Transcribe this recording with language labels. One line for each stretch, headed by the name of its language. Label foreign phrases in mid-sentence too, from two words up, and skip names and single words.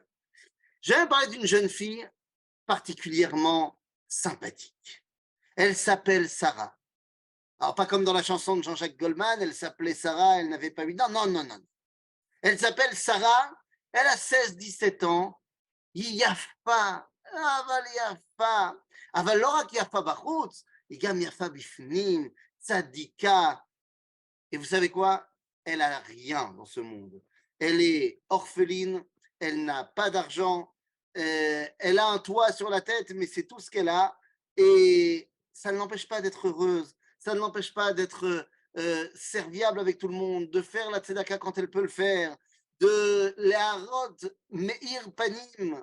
French: Je vais vous parler d'une jeune fille particulièrement sympathique. Elle s'appelle Sarah. Alors, pas comme dans la chanson de Jean-Jacques Goldman, elle s'appelait Sarah, elle n'avait pas 8 ans. Non, non, non. Elle s'appelle Sarah, elle a 16, 17 ans.
Hebrew: היא יפה, אבל היא יפה. אבל לא רק יפה בחוץ, היא גם יפה בפנים, צדיקה.
French: Et vous savez quoi? Elle a rien dans ce monde. Elle est orpheline, elle n'a pas d'argent, elle a un toit sur la tête, mais c'est tout ce qu'elle a. Et ça ne l'empêche pas d'être heureuse, ça ne l'empêche pas d'être serviable avec tout le monde, de faire la tzedaka quand elle peut le faire, de la
Hebrew: רוד מאיר פנים.